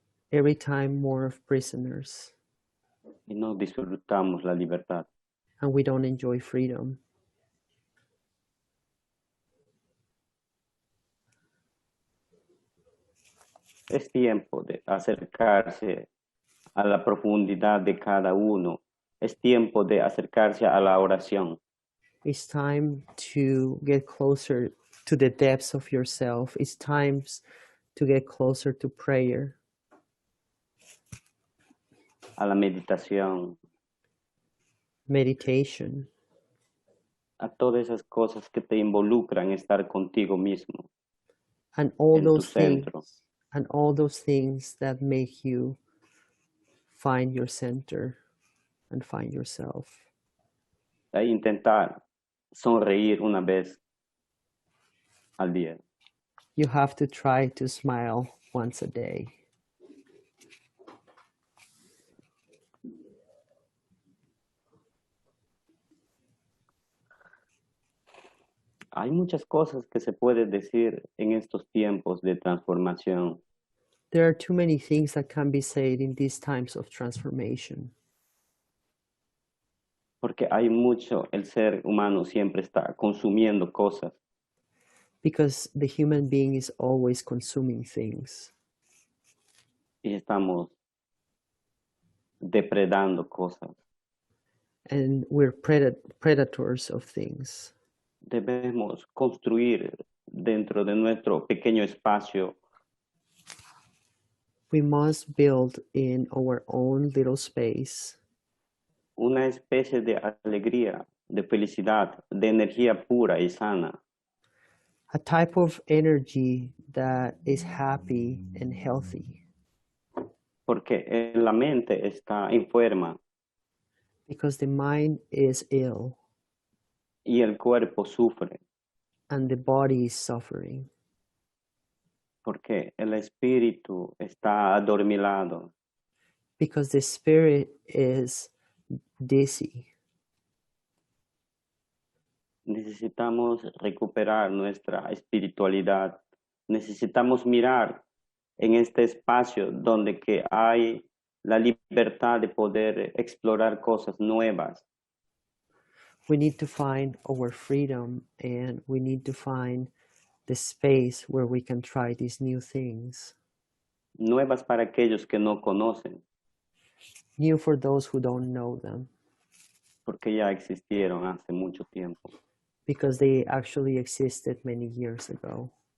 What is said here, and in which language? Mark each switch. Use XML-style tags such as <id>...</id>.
<en>Every time more of prisoners.</en> <es>Y no disfrutamos la libertad.</es> <en>And we don't enjoy freedom.</en> <es>Es tiempo de acercarse a la profundidad de cada uno. Es tiempo de acercarse a la oración.</es> <en>It's time to get closer to the depths of yourself. It's time to get closer to prayer.</en> <es>A la meditación.</es> <en>Meditation.</en> <es>A todas esas cosas que te involucran estar contigo mismo.</es> <en>And all</en> <es>en tu</es> <en>those</en> <es>centro.</es> <en>things. And all those things that make you find your center and find yourself.</en> <es>E intentar sonreír una vez al día.</es> <en>You have to try to smile once a day.</en> <es>Hay muchas cosas que se puede decir en estos tiempos de transformación.</es> <en>There are too many things that can be said in these times of transformation.</en> <es>Porque hay mucho, el ser humano siempre está consumiendo cosas.</es> <en>Because the human being is always consuming things.</en> <es>Y estamos depredando cosas.</es> <en>And we're predators of things.</en> <es>Debemos construir dentro de nuestro pequeño espacio.</es> <en>We must build in our own little space.</en> <es>Una especie de alegría, de felicidad, de energía pura y sana.</es> <en>A type of energy that is happy and healthy.</en> <es>Porque la mente está enferma.</es> <en>Because the mind is ill.</en> <es>Y el cuerpo sufre.</es> <en>And the body is suffering.</en> <es>Porque el espíritu está adormilado.</es> <en>Because the spirit is dizzy.</en> <es>Necesitamos recuperar nuestra espiritualidad. Necesitamos mirar en este espacio donde que hay la libertad de poder explorar cosas nuevas.</es> <en>We need to find our freedom, and we need to find the space where we can try these new things.</en> <es>Nuevas para aquellos que no conocen,</es> <en>New for those who don't know them,</en> <es>porque ya existieron hace mucho tiempo.</es> <en>because they actually existed many years ago.</en>